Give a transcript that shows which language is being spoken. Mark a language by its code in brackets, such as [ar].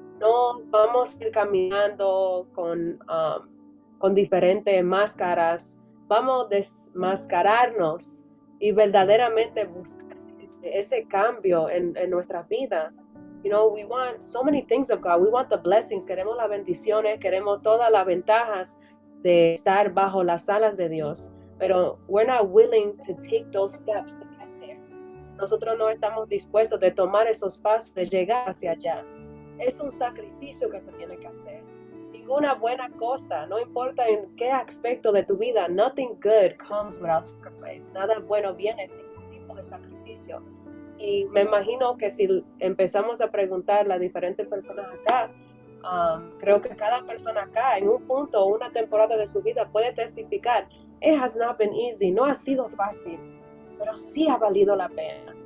[es] No vamos a ir caminando con diferentes máscaras. Vamos a desmascararnos y verdaderamente buscar ese cambio en nuestra vida. [en] We want so many things of God. We want the blessings. [es] Queremos las bendiciones. Queremos todas las ventajas de estar bajo las alas de Dios. [en] Pero we're not willing to take those steps to get there. [es] Nosotros no estamos dispuestos de tomar esos pasos, de llegar hacia allá. Es un sacrificio que se tiene que hacer. Ninguna buena cosa, no importa en qué aspecto de tu vida, nothing good comes without sacrifice. Nada bueno viene sin ningún tipo de sacrificio. Y me imagino que si empezamos a preguntar a las diferentes personas acá, creo que cada persona acá en un punto o una temporada de su vida puede testificar, it has not been easy, no ha sido fácil, pero sí ha valido la pena.